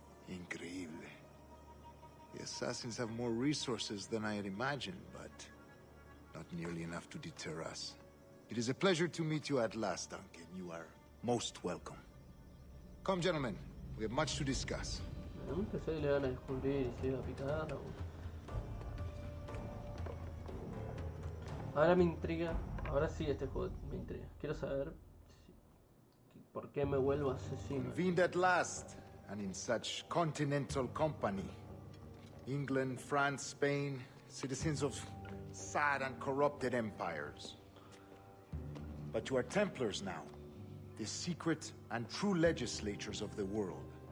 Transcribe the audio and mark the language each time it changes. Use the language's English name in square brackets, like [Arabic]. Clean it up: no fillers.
[Spanish] Increíble. [English] The assassins have more resources than I had imagined, but not nearly enough to deter us. It is a pleasure to meet you at last, Duncan. You are most welcome. Come, gentlemen. We have much to discuss. [Spanish] Pensé que le van a descubrir y se iba a picar. Ahora me intriga. Ahora sí este juego me intriga. Quiero saber por qué me vuelvo asesino. [English] Convened at last, and in such continental company. England, France, Spain, citizens of sad and corrupted empires. But you are Templars now, the secret and true legislators of the world.